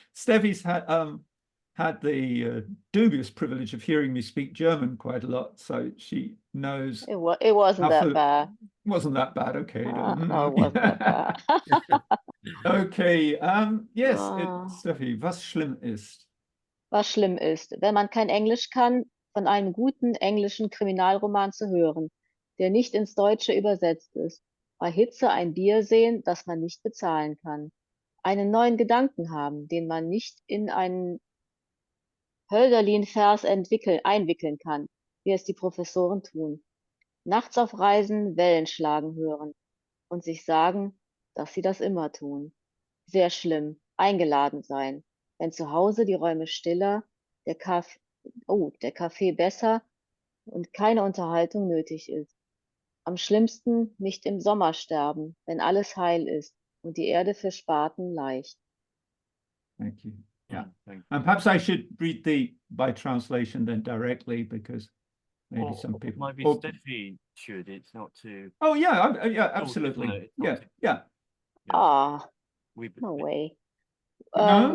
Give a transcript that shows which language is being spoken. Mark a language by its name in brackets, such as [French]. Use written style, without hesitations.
[English] Steffi's had the dubious privilege of hearing me speak German quite a lot, so she knows. It wasn't that bad. It wasn't that bad. Okay. No, it wasn't that bad. Okay. [German] Yes, Steffi, was schlimm ist? Was schlimm ist, wenn man kein Englisch kann, von einem guten englischen Kriminalroman zu hören, der nicht ins Deutsche übersetzt ist. Bei Hitze ein Bier sehen, das man nicht bezahlen kann. Einen neuen Gedanken haben, den man nicht in einen Hölderlin-Vers einwickeln kann, wie es die Professoren tun. Nachts auf Reisen Wellen schlagen hören und sich sagen, dass sie das immer tun. Sehr schlimm, eingeladen sein, wenn zu Hause die Räume stiller, der Kaffee besser und keine Unterhaltung nötig ist. Am schlimmsten nicht im Sommer sterben, wenn alles heil ist und die Erde für Spaten leicht. [English] Thank you. Yeah, and perhaps I should read by translation then directly because maybe some people. Maybe Steffi should. It's not too. Oh yeah, absolutely. Yeah. No way. No?